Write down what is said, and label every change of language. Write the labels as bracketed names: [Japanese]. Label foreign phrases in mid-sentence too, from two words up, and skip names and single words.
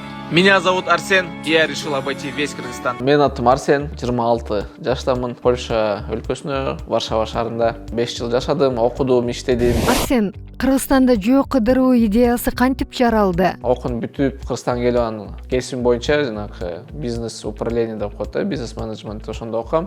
[Russian] Меня зовут Арсен, и я решил обойти весь Кыргызстан. [Kyrgyz] Мен атым Арсен, 26 жаштамын. Польша өлкөсүнө, Варшава шаарында 5 жыл жашадым, окудум, иштедим. Арсен, Кыргызстанда жөө кыдыруу идеясы кантип жаралды? Окуун бүтүп, Кыргызстанга келип анын кесибим боюнча жанагы [Russian] бизнес управление [Kyrgyz] деп коет да, бизнес менеджмент ошондо окугам.